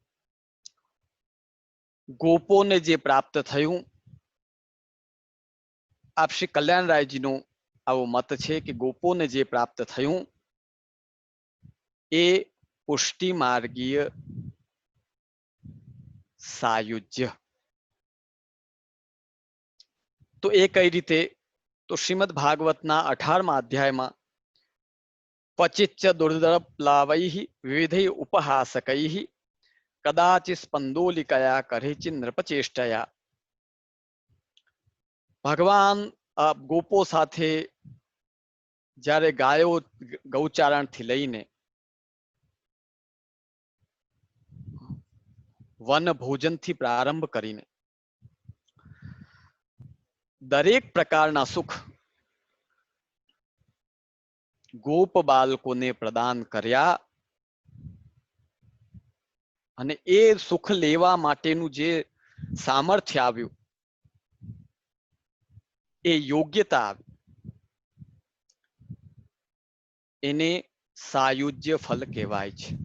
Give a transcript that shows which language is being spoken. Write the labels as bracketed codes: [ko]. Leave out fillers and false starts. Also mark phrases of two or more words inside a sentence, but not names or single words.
[gu] ગોપોને જે પ્રાપ્ત થયું, આપ શ્રી કલ્યાણરાયજીનો આવો મત છે કે ગોપોને જે પ્રાપ્ત થયું એ પુષ્ટિ માર્ગીય સાયુજ્ય. તો એ કઈ રીતે? તો શ્રીમદ ભાગવતના 18મા અધ્યાયમાં [sa] क्वचिच्च दुर्दरप्लावैः विविधैः उपहासकैः कदाचित् स्पंदोलिकया करेचित् नृपचेष्टया. [gu] ભગવાન ગોપો સાથે જ્યારે ગાયો ગૌચારણથી લઈને વન ભોજનથી પ્રારંભ કરીને દરેક પ્રકારના સુખ ગોપ બાળકોને પ્રદાન કર્યા અને એ સુખ લેવા માટેનું જે સામર્થ્ય આવ્યું એ યોગ્યતા આવી એને સાયુજ્ય ફલ કહેવાય છે.